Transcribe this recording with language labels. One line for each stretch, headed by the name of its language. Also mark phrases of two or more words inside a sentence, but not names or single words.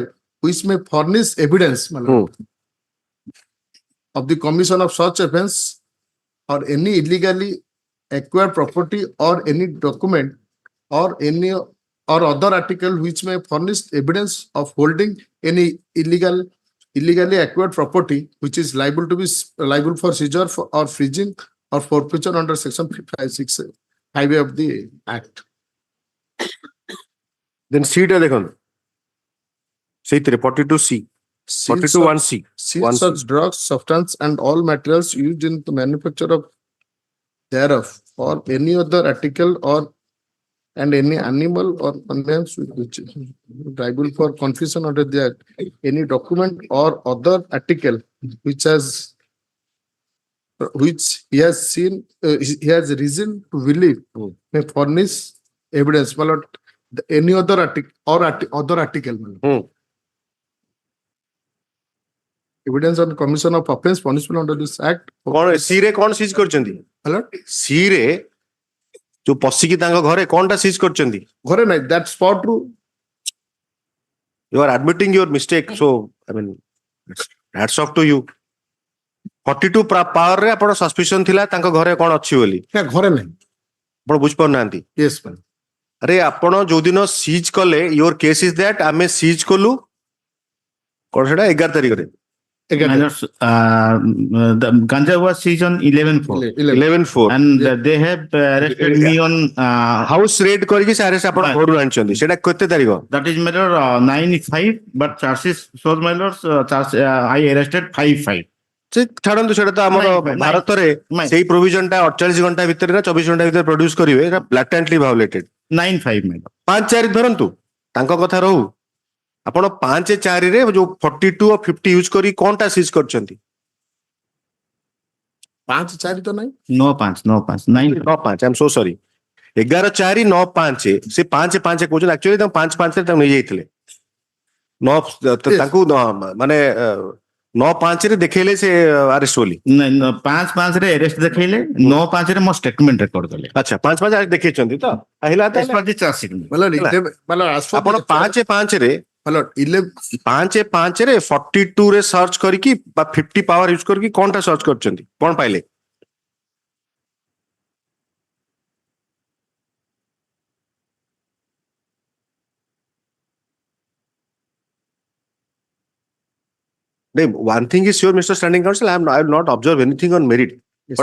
English: which may furnish evidence my lord, of the commission of such offense, or any illegally acquired property, or any document or any or other article which may furnish evidence of holding any illegally acquired property which is liable to be liable for seizure or freezing or forfeiture under section 565 of the act.
Odia: then C ଟା ଦେଖନ୍ତୁ ସେଇଥିରେ 42C 42(1)C
English: Seize such drugs, substance, and all materials used in the manufacture of thereof, or any other article or and any animal or ordinance which is liable for confiscation under the act, any document or other article which he has seen he has reason to believe may furnish evidence, my lord, any other article or other article, my lord. Evidence on commission of offense punishable under this act.
Odia: କଣ C ରେ କଣ ସିଜ୍ କରିଛନ୍ତି
English: My lord,
Odia: C ରେ ଯୋଉ ପଶିକି ତାଙ୍କ ଘରେ କଣଟା ସିଜ୍ କରିଛନ୍ତି ଘରେ ନାଇଁ,
English: that spot ରୁ you are admitting your mistake so I mean hats off to you
Odia: 42 ପାୱାର ରେ ଆପଣ ସସ୍ପିସନ ଥିଲା ତାଙ୍କ ଘରେ କଣ ଅଛି ବୋଲି ନା ଘରେ ନାହିଁ. ଆପଣ ବୁଝିପାରୁନାହାନ୍ତି
English: Yes, ma'am.
Odia: ଆରେ ଆପଣ ଯୋଉଦିନ ସିଜ୍ କଲେ
English: your case is that
Odia: ଆମେ ସିଜ୍ କଲୁ କଣ ସେଟା 11 ତାରିଖରେ
English: Again, The ganja was seized on 11/4, 11/4 and they have arrested me on house raid
Odia: କରିକି ସେ ଆରେଷ୍ଟ ଆପଣ ଘରୁ ଆଣିଛନ୍ତି ସେଟା କେତେ ତାରିଖ
English: that is matter 9/5, but charges shows my lords I arrested 5/5.
Odia: ସେ ଛାଡନ୍ତୁ ସେଟା ତ ଆମର ନାଇଁ, ନାଇଁ, ଭାରତରେ ନାଇଁ। ସେଇ ପ୍ରୋଭିଜନ ଟା 48 ଘଣ୍ଟା ଭିତରେ ନା 24 ଘଣ୍ଟା ଭିତରେ ପ୍ରଡ୍ୟୁସ କରିବେ ଏଟା
English: blatantly violated 9/5 my lord.
Odia: 5-4 ଧରନ୍ତୁ ତାଙ୍କ କଥା ରହୁ ଆପଣ 5-4 ରେ ଯୋଉ 42 ଆଉ 50 ୟୁଜ କରି କଣଟା ସିଜ୍ କରିଛନ୍ତି 5-4 ତ ନାହିଁ. 9/5, 9/5. 9-5
English: I am so sorry
Odia: 11-4-9-5 ସେ 5-5 କହୁଛନ୍ତି ଆକ୍ଚୁଆଲି ତାଙ୍କୁ 5-5 ରେ ତାଙ୍କୁ ନେଇଯାଇଥିଲେ ତାଙ୍କୁ ମାନେ 9-5 ରେ ଦେଖେଇଲେ ସେ ଆରେଷ୍ଟ ବୋଲି 5/5 ରେ arrest ଦେଖେଇଲେ, 9/5 ରେ ମୋ statement record କଲେ. ଆଚ୍ଛା 5-5 ଦେଖେଇଛନ୍ତି ତ ହେଲା
English: As per the charge sheet. My lord, my lord, as for
Odia: ଆପଣ 5-5 ରେ
English: my lord,
Odia: 5-5 ରେ 42 ରେ ସର୍ଚ୍ଚ କରିକି ବା 50 ପାୱାର ୟୁଜ କରିକି କଣଟା ସର୍ଚ୍ଚ କରିଛନ୍ତି କଣ ପାଇଲେ
English: one thing is sure Mr. Standing Counsel I will not observe anything on merit Yes,